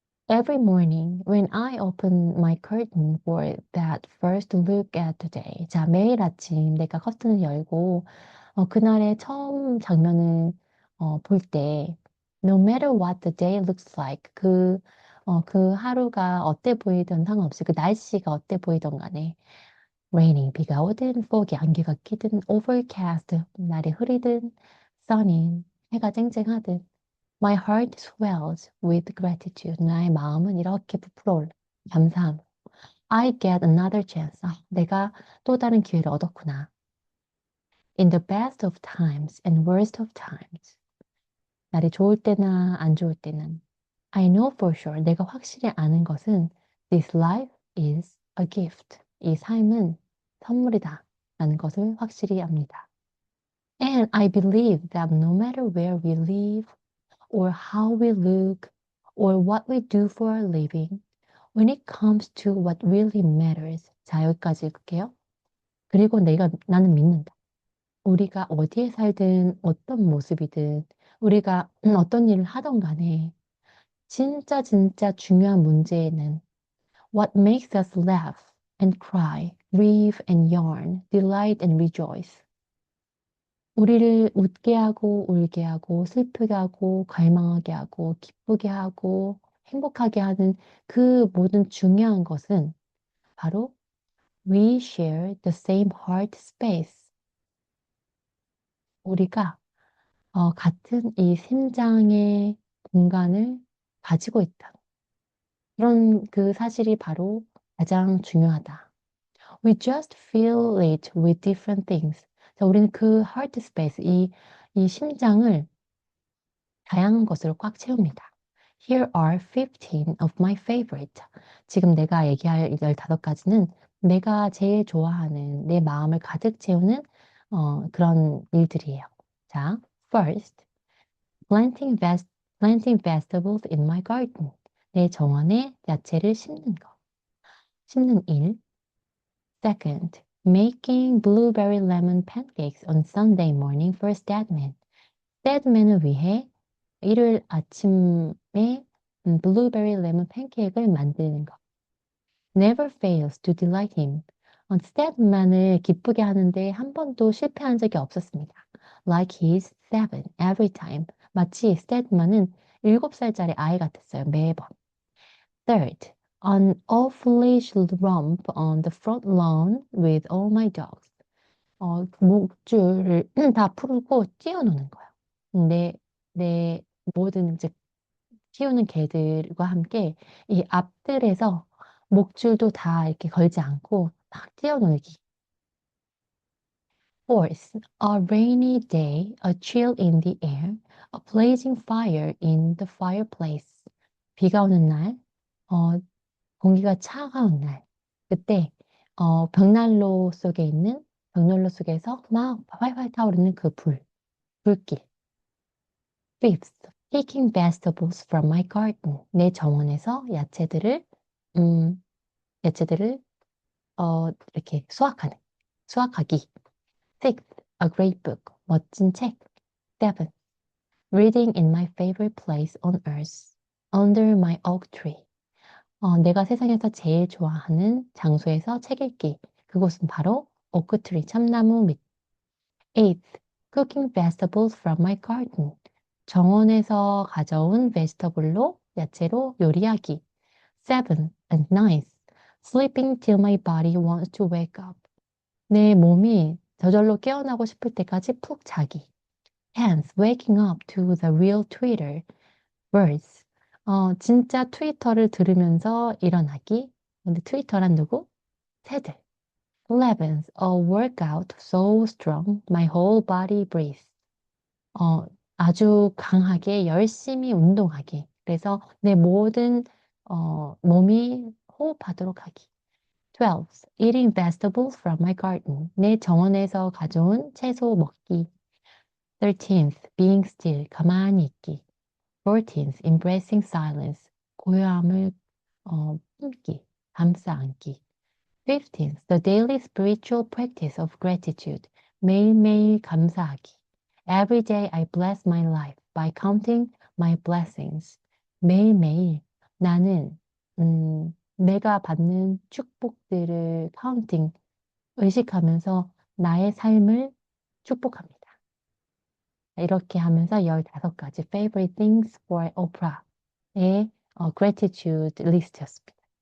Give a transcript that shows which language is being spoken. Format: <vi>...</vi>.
<en>Every morning when I open my curtain for that first look at the day.</en> <ko>자, 매일 아침 내가 커튼을 열고 그날의 처음 장면을 볼 때</ko> <en>no matter what the day looks like</en> <ko>그 하루가 어때 보이든 상관없이 그 날씨가 어때 보이든 간에</ko> <en>raining</en> <ko>비가 오든</ko> <en>foggy</en> <ko>안개가 끼든</ko> <en>overcast</en> <ko>날이 흐리든</ko> <en>sunny</en> <ko>해가 쨍쨍하든</ko> <en>My heart swells with gratitude.</en> <ko>나의 마음은 이렇게 부풀어 올라. 감사함.</ko> <en>I get another chance.</en> <ko>내가 또 다른 기회를 얻었구나.</ko> <en>In the best of times and worst of times.</en> <ko>날이 좋을 때나 안 좋을 때는.</ko> <en>I know for sure.</en> <ko>내가 확실히 아는 것은</ko> <en>this life is a gift.</en> <ko>이 삶은 선물이다. 라는 것을 확실히 압니다.</ko> <en>And I believe that no matter where we live or how we look or what we do for a living When it comes to what really matters.</en> <ko>자, 여기까지 읽을게요. 그리고 나는 믿는다. 우리가 어디에 살든 어떤 모습이든 우리가 어떤 일을 하던 간에 진짜 중요한 문제는</ko> <en>what makes us laugh and cry, grieve and yarn, delight and rejoice.</en> <ko>우리를 웃게 하고 울게 하고 슬프게 하고 갈망하게 하고 기쁘게 하고 행복하게 하는 그 모든 중요한 것은 바로</ko> <en>we share the same heart space.</en> <ko>우리가 같은 이 심장의 공간을 가지고 있다. 그런 그 사실이 바로 가장 중요하다.</ko> <en>We just fill it with different things.</en> <ko>자, 우리는 그</ko> <en>heart space,</en> <ko>이 심장을 다양한 것으로 꽉 채웁니다.</ko> <en>Here are 15 of my favorite.</en> <ko>지금 내가 얘기할 15가지는 내가 제일 좋아하는 내 마음을 가득 채우는 그런 일들이에요.</ko> <en>자, first, planting vegetables in my garden.</en> <ko>내 정원에 야채를 심는 거. 심는 일.</ko> <en>Second, making blueberry lemon pancakes on Sunday morning for Stedman.</en> <ko>Stedman을 위해 일요일 아침에 블루베리 레몬 팬케이크를 만드는 것.</ko> <en>Never fails to delight him.</en> <ko>스테드만을 기쁘게 하는데 한 번도 실패한 적이 없었습니다.</ko> <en>Like he's 7 every time.</en> <ko>마치 스테드만은 7살짜리 아이 같았어요. 매번.</ko> <en>Third, an off-leash romp on the front lawn with all my dogs.</en> <ko>목줄을 다 풀고 뛰어노는 거예요. 내 모든 이제 키우는 개들과 함께 이 앞뜰에서 목줄도 다 이렇게 걸지 않고 막 뛰어놀기.</ko> <en>Fourth, a rainy day, a chill in the air, a blazing fire in the fireplace.</en> <ko>비가 오는 날, 어, 공기가 차가운 날. 그때 벽난로 속에서 막 활활 타오르는 그 불길.</ko> <en>Fifth, picking vegetables from my garden.</en> <ko>내 정원에서 음, 야채들을, 이렇게 수확하기.</ko> <en>Sixth, a great book.</en> <ko>멋진 책.</ko> <en>Seven, reading in my favorite place on earth. Under my oak tree.</en> <ko>내가 세상에서 제일 좋아하는 장소에서 책 읽기. 그곳은 바로 오크트리, 참나무 밑.</ko> <en>Eighth, cooking vegetables from my garden.</en> <ko>정원에서 가져온 베지터블로 야채로 요리하기.</ko> <en>Seven and ninth, sleeping till my body wants to wake up.</en> <ko>내 몸이 저절로 깨어나고 싶을 때까지 푹 자기.</ko> <en>Tenth, waking up to the real Twitter. Words.</en> <ko>진짜 트위터를 들으면서 일어나기. 근데 트위터란 누구? 새들.</ko> <en>Eleventh, a workout so strong my whole body breathes.</en> <ko>어, 아주 강하게 열심히 운동하기. 그래서 내 모든 몸이 호흡하도록 하기.</ko> <en>12. Eating vegetables from my garden.</en> <ko>내 정원에서 가져온 채소 먹기.</ko> <en>13th. Being still.</en> <ko>가만히 있기.</ko> <en>14th. Embracing silence.</en> <ko>고요함을 품기. 감싸 안기.</ko> <en>15th. The daily spiritual practice of gratitude.</en> <ko>매일매일 감사하기.</ko> <en>Every day I bless my life by counting my blessings.</en> <ko>매일매일 나는 내가 받는 축복들을 카운팅, 의식하면서 나의 삶을 축복합니다. 이렇게 하면서 15가지</ko> <en>favorite things for</en> <ko>Oprah의 gratitude 리스트였습니다.</ko>